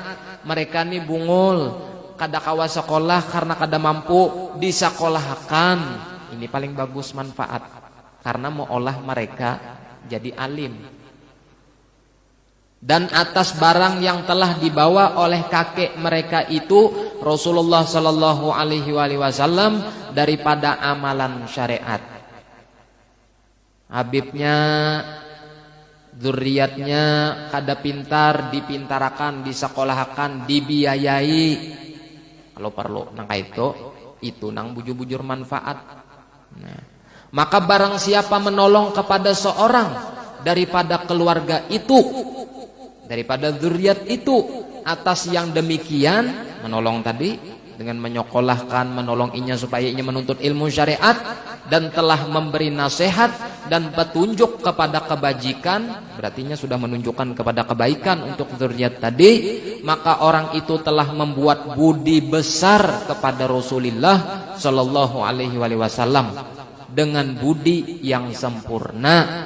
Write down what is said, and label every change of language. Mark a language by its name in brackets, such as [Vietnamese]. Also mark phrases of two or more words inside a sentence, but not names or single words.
[Banjar] Mereka ini bungul, kada kawa sekolah karena kada mampu disekolahkan. [Indonesian] Ini paling bagus manfaat, karena mau olah mereka jadi alim. Dan atas barang yang telah dibawa oleh kakek mereka itu Rasulullah [Arabic] sallallahu alaihi wasallam [Indonesian] daripada amalan syariat. [Banjar] Habibnya, dzurriyyatnya kada pintar, dipintarakan, disekolahkan, dibiayai. Kalau perlu nang itu nang bujur-bujur manfaat. Nah, [Indonesian] maka barang siapa menolong kepada seorang daripada keluarga itu, daripada dzurriyyat itu, atas yang demikian, menolong tadi dengan menyekolahkan, menolong inya supaya inya menuntut ilmu syariat, dan telah memberi nasihat dan petunjuk kepada kebajikan, berarti inya sudah menunjukkan kepada kebaikan untuk dzurriyyat tadi, maka orang itu telah membuat budi besar kepada Rasulullah [Arabic] sallallahu alaihi wasallam [Indonesian] dengan budi yang sempurna.